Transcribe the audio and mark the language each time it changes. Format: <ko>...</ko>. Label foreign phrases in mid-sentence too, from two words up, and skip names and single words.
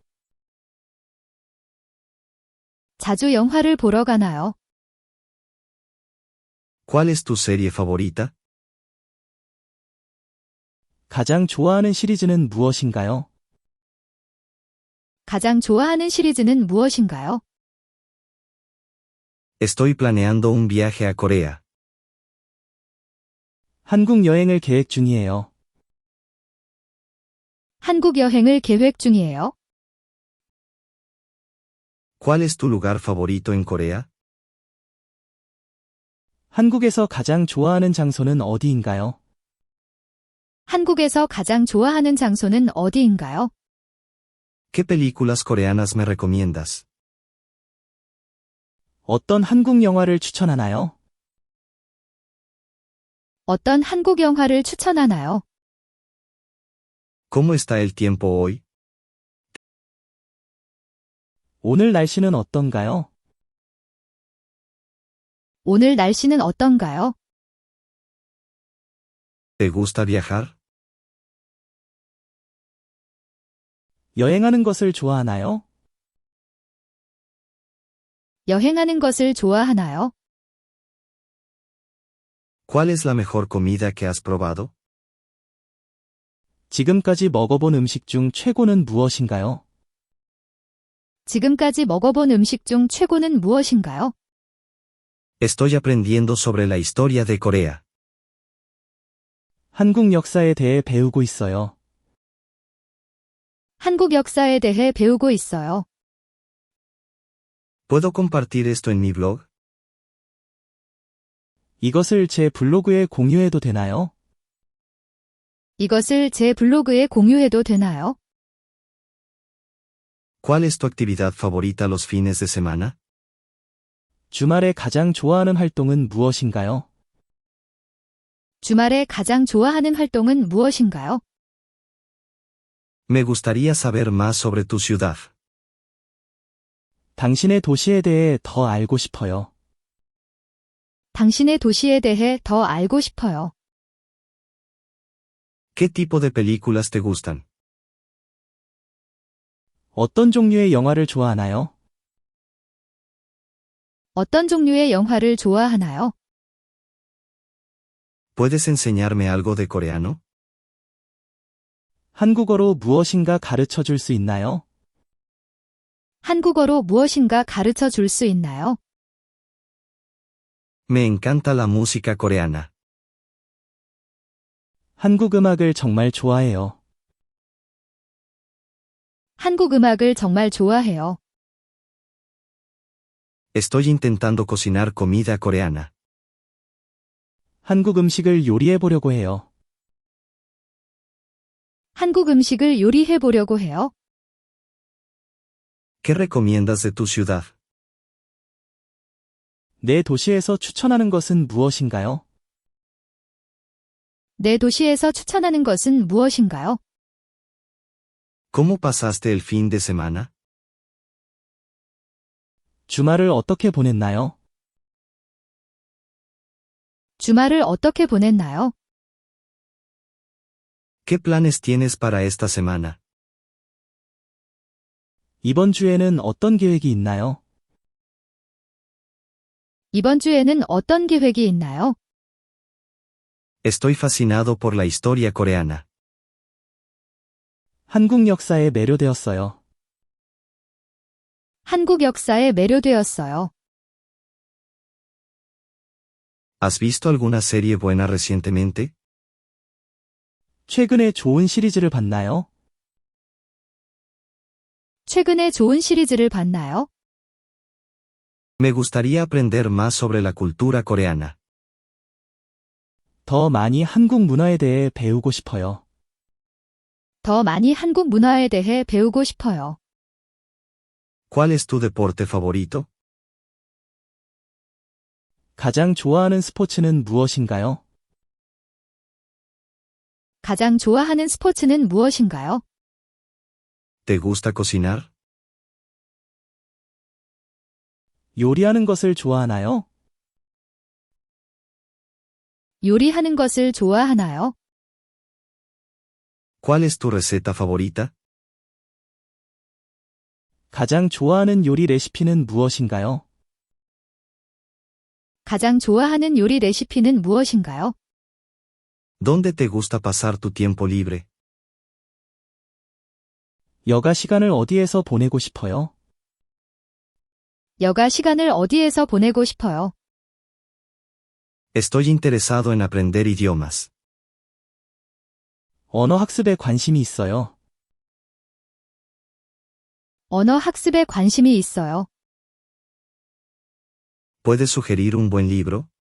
<ko>자주 영화를 보러 가나요?</ko> <es>¿Cuál es tu serie favorita?</es> <ko>가장 좋아하는 시리즈는 무엇인가요? 가장 좋아하는 시리즈는 무엇인가요?</ko> <es>Estoy planeando un viaje a Corea.</es> <ko>한국 여행을 계획 중이에요. 한국 여행을 계획 중이에요.</ko> <es>¿Cuál es tu lugar favorito en Corea?</es> <ko>한국에서 가장 좋아하는 장소는 어디인가요? 한국에서 가장 좋아하는 장소는 어디인가요?</ko> <es>¿Qué películas coreanas me recomiendas?</es> <ko>어떤 한국 영화를 추천하나요? 어떤 한국 영화를 추천하나요?</ko> <es>¿Cómo está el tiempo hoy?</es> <ko>오늘 날씨는 어떤가요? 오늘 날씨는 어떤가요?</ko> <es>¿Te gusta viajar?</es> <ko>여행하는 것을 좋아하나요? 여행하는 것을 좋아하나요?</ko> <es>¿Cuál es la mejor comida que has probado?</es> <ko>지금까지 먹어본 음식 중 최고는 무엇인가요? 지금까지 먹어본 음식 중 최고는 무엇인가요?</ko> <es>Estoy aprendiendo sobre la historia de Corea.</es> <ko>한국 역사에 대해 배우고 있어요. 한국 역사에 대해 배우고 있어요.</ko> <es>¿Puedo compartir esto en mi blog?</es> <ko>이것을 제 블로그에 공유해도 되나요? 이것을 제 블로그에 공유해도 되나요?</ko> <es>¿Cuál es tu actividad favorita los fines de semana?</es> <ko>주말에 가장 좋아하는 활동은 무엇인가요? 주말에 가장 좋아하는 활동은 무엇인가요?</ko> <es>Me gustaría saber más sobre tu ciudad.</es> <ko>당신의 도시에 대해 더 알고 싶어요. 당신의 도시에 대해 더 알고 싶어요.</ko> <es>¿Qué tipo de películas te gustan?</es> <ko>어떤 종류의 영화를 좋아하나요? 어떤 종류의 영화를 좋아하나요?</ko> <es>¿Puedes enseñarme algo de coreano?</es> <ko>한국어로 무엇인가 가르쳐 줄 수 있나요? 한국어로 무엇인가 가르쳐 줄 수 있나요?</ko> <es>Me encanta la música coreana.</es> <ko>한국 음악을 정말 좋아해요. 한국 음악을 정말 좋아해요.</ko> <es>Estoy intentando cocinar comida coreana.</es> <ko>한국 음식을 요리해 보려고 해요. 한국 음식을 요리해 보려고 해요.</ko> <es>¿Qué recomiendas de tu ciudad?</es> <ko>내 도시에서 추천하는 것은 무엇인가요? 내 도시에서 추천하는 것은 무엇인가요?</ko> <es>¿Cómo pasaste el fin de semana?</es> <ko>주말을 어떻게 보냈나요? 주말을 어떻게 보냈나요?</ko> <es>¿Qué planes tienes para esta semana?</es> <ko>이번 주에는 어떤 계획이 있나요? 이번 주에는 어떤 계획이 있나요?</ko> <es>Estoy fascinado por la historia coreana.</es> <ko>한국 역사에 매료되었어요. 한국 역사에 매료되었어요.</ko> <es>¿Has visto alguna serie buena recientemente?</es> <ko>최근에 좋은 시리즈를 봤나요? 최근에 좋은 시리즈를 봤나요?</ko> <es>Me gustaría aprender más sobre la cultura coreana.</es> <ko>더 많이 한국 문화에 대해 배우고 싶어요. 더 많이 한국 문화에 대해 배우고 싶어요.</ko> <es>¿Cuál es tu deporte favorito?</es> <ko>가장 좋아하는 스포츠는 무엇인가요? 가장 좋아하는 스포츠는 무엇인가요?</ko> <es>¿Te gusta cocinar?</es> <ko>요리하는 것을 좋아하나요? 요리하는 것을 좋아하나요?</ko> <es>¿Cuál es tu receta favorita?</es> <ko>가장 좋아하는 요리 레시피는 무엇인가요? 가장 좋아하는 요리 레시피는 무엇인가요?</ko> <es>¿Dónde te gusta pasar tu tiempo libre?</es> <ko>여가 시간을 어디에서 보내고 싶어요? 여가 시간을 어디에서 보내고 싶어요?</ko> <es>Estoy interesado en aprender idiomas.</es> <ko>언어 학습에 관심이 있어요. 언어 학습에 관심이 있어요.</ko> <es>¿Puedes sugerir un buen libro?</es>